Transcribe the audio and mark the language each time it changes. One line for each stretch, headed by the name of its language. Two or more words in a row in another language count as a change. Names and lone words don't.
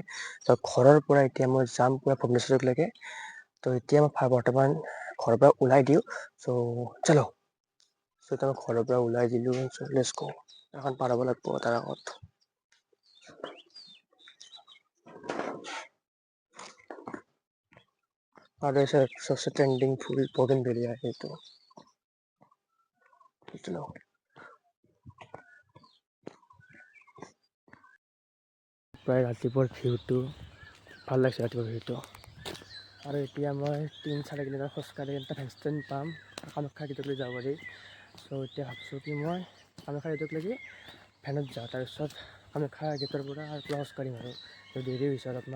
Assamese: তো ঘৰৰ পৰা এতিয়া মই যাম পুৰা ভুৱনেশ্বৰলৈকে। তো এতিয়া মই বৰ্তমান ঘৰৰ পৰা ওলাই দিওঁ। চলো। মই ঘৰৰ পৰা ওলাই দিলোঁ।
English: Let's go.
Assamese: এখন পাৰ হ'ব লাগিব তাৰ আগত।
Hindi: আৰু सबसे ट्रेंडिंग फूल बोगनवेलिया है तो चलो।
Assamese: প্ৰায় ৰাতিপুৱাৰ ভিউটো ভাল লাগিছে, ৰাতিপুৱাৰ ভিউটো। আৰু এতিয়া মই 3-4 কিলোমিটাৰ খোজকাঢ়ি এটা
English: van stand
Assamese: পাম, কামাখ্যা গেটলৈ যাব পাৰি। এতিয়া ভাবছোঁ কি মই কামাখ্যা গেটলৈকে ভেনত যাওঁ, তাৰপিছত কামাখ্যা গেটৰ পৰা আৰু খোজ কাঢ়িম আৰু দেৰি হৈছে অলপমান।